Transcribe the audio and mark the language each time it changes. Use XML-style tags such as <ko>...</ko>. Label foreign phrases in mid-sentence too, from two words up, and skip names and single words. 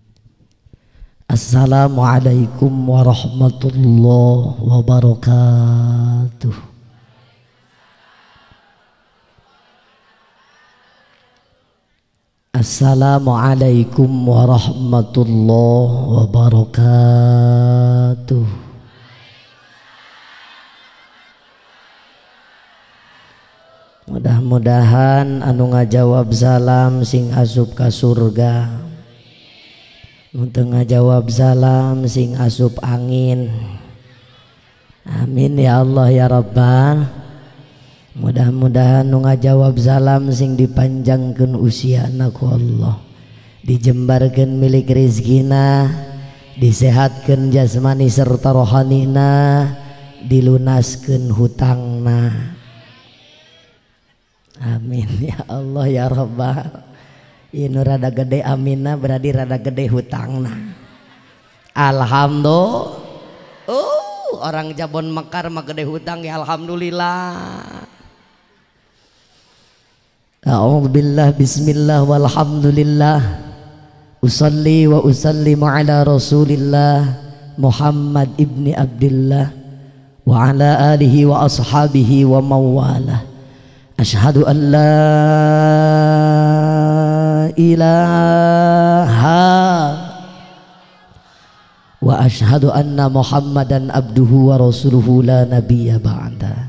<ar>السلام عليكم ورحمة الله وبركاته. السلام عليكم ورحمة الله وبركاته.</ar> <su>Mudah-mudahan anu ngajawab salam sing asup ka surga, nu teu ngajawab salam sing asup angin.</su> <ar>آمين يا الله يا ربّ.</ar> <su>Mudah-mudahan nu ngajawab salam sing dipanjangkeun usiana ku Allah, dijembarkeun milik rizkina, disehatkeun jasmani serta rohanina, dilunaskeun hutangna.</su> <ar>آمين يا الله يا ربّ.</ar> <su>Ieu rada gede aminna berarti rada gede hutangna. Alhamdulillah. Orang Jabon Mekar mah gede hutang ya alhamdulillah.</su> <ar>أعوذ بالله بسم الله والحمد لله أصلي وأسلم على رسول الله محمد ابن عبد الله وعلى آله وأصحابه وموالاه. أشهد أن لا إله وأشهد أن محمدا عبده ورسوله لا نبي بعد.</ar>